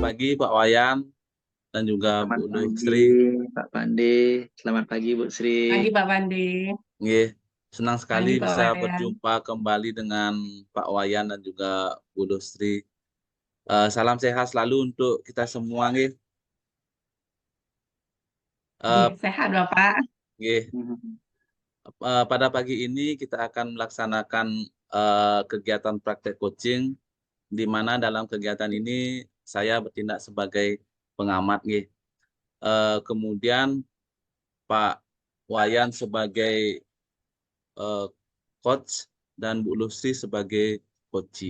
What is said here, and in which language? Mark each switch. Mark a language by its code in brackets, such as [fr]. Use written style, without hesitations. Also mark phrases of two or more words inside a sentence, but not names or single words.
[id] Pak Wayan dan juga Selamat Bu pagi, Lustri. Pak Pande. Selamat pagi, Bu Sri. Pagi Pak Pandi. Nggih, senang sekali Pagi Pak bisa Wayan. berjumpa kembali dengan Pak Wayan dan juga Bu Lustri. Salam sehat selalu untuk kita semua, nggih. Sehat Bapak. Nggih. Pada pagi ini kita akan melaksanakan kegiatan praktek coaching, di mana dalam kegiatan ini saya bertindak sebagai pengamat, nggih. Kemudian Pak Wayan sebagai coach dan Bu Lustri sebagai coachee.